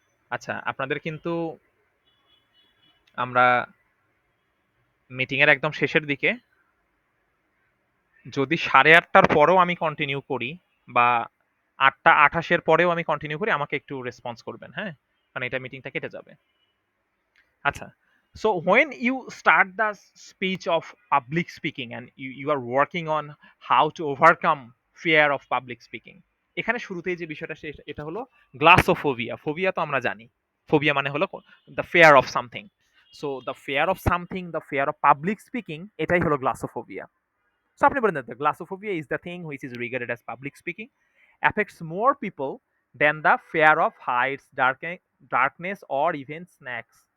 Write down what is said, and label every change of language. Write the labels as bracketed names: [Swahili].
[Bangla] আচ্ছা, আপনাদের কিন্তু আমরা মিটিং এর একদম শেষের দিকে, যদি 8:30টার পরেও আমি কন্টিনিউ করি বা 8:28 পরেও আমি কন্টিনিউ করি, আমাকে একটু রেসপন্স করবেন, হ্যাঁ, কারণ এটা মিটিংটা কেটে যাবে। [English] আচ্ছা, so when you start the speech of public speaking and you are working on how to overcome fear of public speaking, [Bangla] এখানে শুরুতেই যে বিষয়টা এটা হলো গ্লাসোফোবিয়া। ফোবিয়া তো আমরা জানি, ফোবিয়া মানে হলো [English] The fear of something. So the fear of something, the fear of public speaking, [Bangla] এটাই হলো [English] Glossophobia. [Bangla] সো আপনি বলেন [English] The glossophobia is the thing which is regarded as public speaking affects more people than the fear of heights, darkness or even snacks.